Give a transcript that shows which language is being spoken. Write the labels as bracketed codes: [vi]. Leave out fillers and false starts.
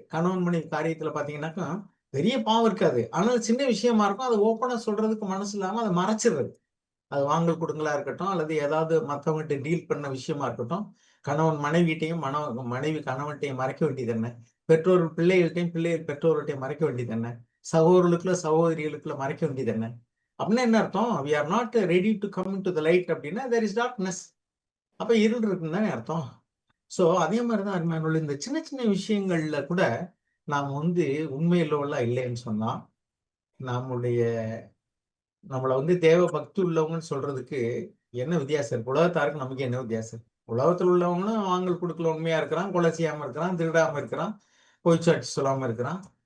[ta] கணவன் மனைவி காரியத்துல பாத்தீங்கன்னாக்கா பெரிய பாவம் இருக்காது, ஆனால் சின்ன விஷயமா இருக்கும், அதை ஓப்பனா சொல்றதுக்கு மனசு இல்லாம அதை மறைச்சிடுறது. அது வாங்கல் கொடுங்களா இருக்கட்டும், அல்லது ஏதாவது மற்றவங்ககிட்ட டீல் பண்ண விஷயமா இருக்கட்டும், கணவன் மனைவிட்டையும் மனைவி கணவன்கிட்டையும் மறைக்க வேண்டியது என்ன? பெற்றோர் பிள்ளைகள்கிட்டையும் பிள்ளைகள் பெற்றோர்கிட்டையும் மறைக்க வேண்டியது என்ன? சகோதரர்களுக்குள்ள சகோதரிகளுக்குள்ள மறைக்க வேண்டியது என்ன? அப்படின்னா என்ன அர்த்தம்? [en] we are not ready to come into the light [ta] அப்படின்னா [en] there is darkness. [ta] அப்ப இருள் இருக்குன்னு தானே அர்த்தம். சோ அதே மாதிரிதான் அருமையானவர்களே, இந்த சின்ன சின்ன விஷயங்கள்ல கூட நாம் உண்மையுள்ளவர்களா இல்லைன்னு சொன்னா, நம்முடைய நம்மள தேவ பக்தி உள்ளவங்கன்னு சொல்றதுக்கு என்ன வித்தியாசம் இருக்கு? உலகத்தாருக்கு நமக்கு என்ன வித்தியாசம் இருக்கு? உலகத்துல உள்ளவங்களும் வாங்கல் கொடுக்கல உண்மையா இருக்கிறான், கொலை செய்யாம இருக்கிறான், திருடாம இருக்கிறான், பொய்ச்சாட்சி சொல்லாம இருக்கிறான்.